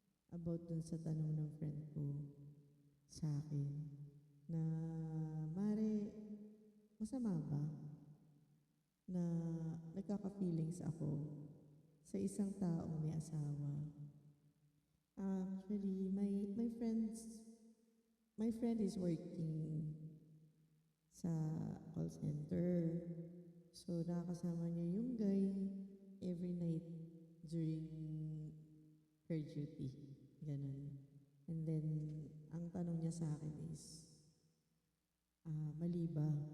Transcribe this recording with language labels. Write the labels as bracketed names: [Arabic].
[Filipino] About dun sa tanong ng friend ko sa akin na, Mare, masama ba na nagkaka-feelings ako sa isang taong may asawa? [English] Actually, my friend is working sa call center. [Filipino] So, nakakasama niya yung guy [English] every night during her duty. [Filipino] Ganun. And then, ang tanong niya sa akin is, mali ba?